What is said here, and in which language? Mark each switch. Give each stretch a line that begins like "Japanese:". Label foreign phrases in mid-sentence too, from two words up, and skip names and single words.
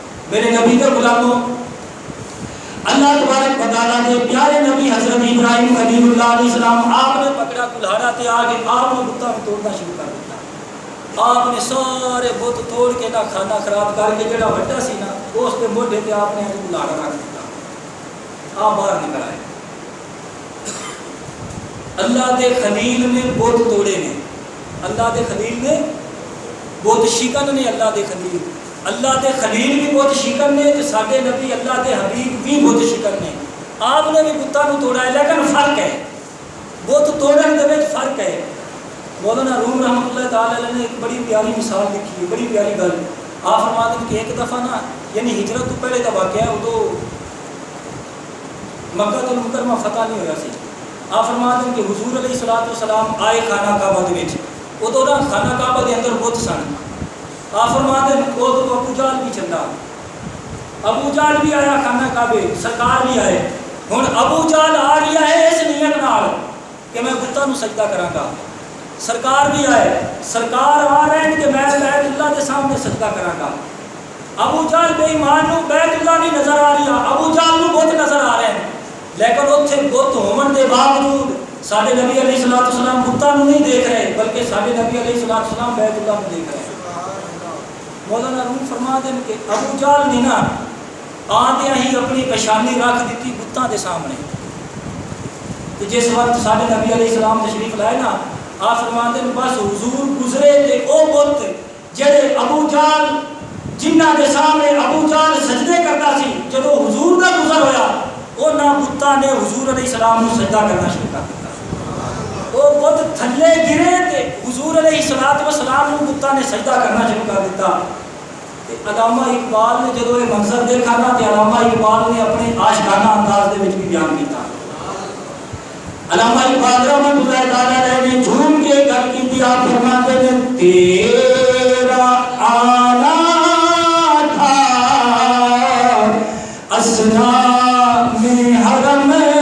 Urdu: میرے نبی کے غلاموں
Punjabi: تعالیٰ دے پیارے نبی حضرت ابراہیم خلیل اللہ علیہ السلام آپ نے پکڑا کلہاڑا تے آ کے آپ نے بتاں توڑنا شروع کر دیا. آپ نے سارے بت توڑ کے نہ کھانا خراب کر کے جڑا وڈا سی نا اس کے موڈے تے آپ نے کلہاڑا رکھ دیا. آپ باہر نکل آئے. اللہ دے خلیل نے بت توڑے نے, اللہ دے خلیل نے بت شکن نے, اللہ دے خلیل بھی بت شکن نے تے ساڈے نبی اللہ دے حبیب بھی بت شکن نے. آپ نے بھی بتاں نوں توڑا ہے لیکن فرق ہے, بت توڑن دے وچ فرق ہے. مولانا روم رحمۃ اللہ تعالی علیہ نے ایک بڑی پیاری مثال لکھی ہے, بڑی پیاری گل.
Urdu: آپ فرماتے ہیں
Punjabi: کہ ایک دفعہ نا یعنی ہجرت تو پہلے کا واقعہ ہے, ادو مکہ المکرمہ فتح نہیں ہوا سی.
Urdu: آپ فرماتے ہیں
Punjabi: کہ حضور علیہ الصلوۃ والسلام آئے خانہ کعبہ دے وچ, ادو نا خانہ کعبہ دے اندر بت سن.
Urdu: آپ فرماتے ہیں
Punjabi: ادو ابو جہل بھی چلا, ابو جہل بھی آیا خانہ کعبے, سرکار بھی آئے. ہن ابو جہل آ گیا ہے اس نیت نال کہ میں بتاں نوں سجدہ کراں گا. سرکار بھی آئے, سرکار آ رہے ہیں کہ میں بیت اللہ کے سامنے سجدہ کراں گا. ابو جہل بے ایمان نو بیت اللہ نہیں نظر آ رہا, ابو جہل نو بت نظر آ رہے ہیں. لیکن اتنے بت ہون دے باوجود سارے نبی علیہ الصلوۃ والسلام بتاں نوں نہیں دیکھ رہے بلکہ سارے نبی علیہ الصلوۃ والسلام بیت اللہ نوں دیکھ رہے ہیں. مولانا روم فرما دیں کہ ابو جہل نے نا آندیاں ہی اپنی پیشانی رکھ دیتی بتاں دے سامنے. کہ جس وقت سارے نبی علیہ السلام تشریف لائے نا,
Urdu: آپ فرماتے ہیں
Punjabi: بس حضور گزرے تے او بت جڑے ابو جہل جنہ دے سامنے ابو جہل سجدے کرتا سی, جدو حضور دا گزر ہویا انہاں بتاں نے حضور علیہ السلام نو سجدہ کرنا شروع کر دتا. او بت تھلے گرے تے حضور علیہ الصلوۃ والسلام نو بتاں نے سجدہ کرنا شروع کر دتا. تے علامہ اقبال نے جدو یہ منظر دیکھا نا تے علامہ اقبال نے اپنے عاشقانہ انداز دے وچ بھی بیان کیتا. علامہ اقبال رحمۃ اللہ تعالی علیہ نے جھوم کے گل کی تھی.
Urdu: آپ فرماتے ہیں تیرا آنا تھا اسنا میں حرم